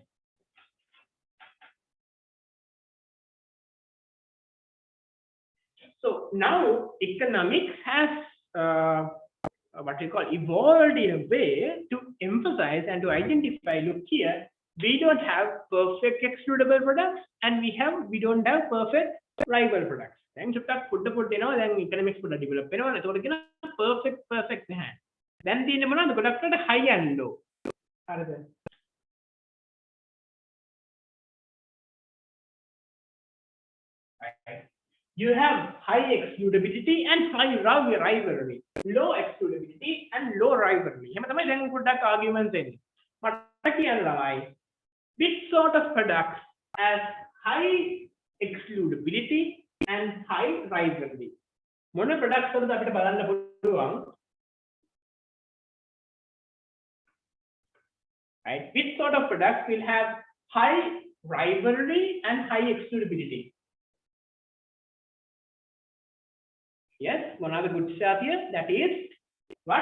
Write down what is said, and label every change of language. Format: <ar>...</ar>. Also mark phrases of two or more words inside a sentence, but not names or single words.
<en>So now economics has what we call evolved in a way to emphasize and to identify, look here, we don't have perfect excludable products and we don't have perfect rival products.</en> <si>Then චුට්ටක් පොඩ දෙනවා දැන් economics පොඩ develop වෙනවා. එතකොට කියන perfect නැහැ. දැන් තියෙන්නේ මොනවද? ගොඩක් අයට</si> <en>high and low.</en> <si>හරිද?</si> <en>You have high excludability and high rivalry, low excludability and low rivalry.</en> <si>එහෙම තමයි දැන් පොඩ්ඩක් arguments එන්නේ. මට කියන්න ළමයි</si> <en>which sort of products has high excludability and high rivalry?</en> <si>මොන products වලද අපිට බලන්න පුළුවන්?</si> <en>Right? Which sort of products will have high rivalry and high excludability? Yes, one other good start here. That is what?</en>